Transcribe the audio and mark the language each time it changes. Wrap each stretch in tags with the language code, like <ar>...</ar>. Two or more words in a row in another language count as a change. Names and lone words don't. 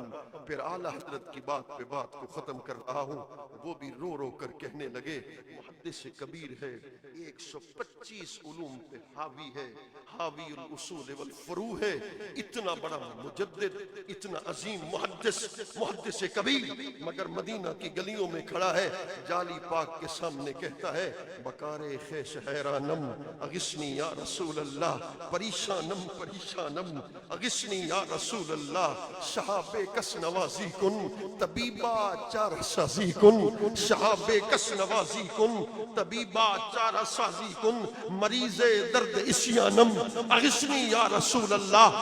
<ur>پھر اعلیٰ حضرت کی بات پہ بات کو ختم کر رہا ہوں، وہ بھی رو رو کر کہنے لگے محدث کبیر ہے، 125 علوم پہ حاوی ہے،</ur> <ar>حاوی الاصول والفروع</ar> <ur>ہے، اتنا بڑا مجدد، اتنا عظیم محدث کبیر، مگر مدینہ کی گلیوں میں کھڑا ہے، جالی پاک کے سامنے کہتا ہے</ur> <fa>بکار خیش حیرانم</fa> <ar>اغثنی یا رسول اللہ،</ar> <fa>پریشانم پریشانم</fa> <ar>اغثنی یا رسول اللہ،</ar> <fa>شہاب کس نوازی کن طبیبہ چارہ سازی کن، شہاب کس نوازی کن طبیبہ چارہ سازی کن، مریض درد اسیانم</fa> <ar>اغثنی یا رسول اللہ۔</ar>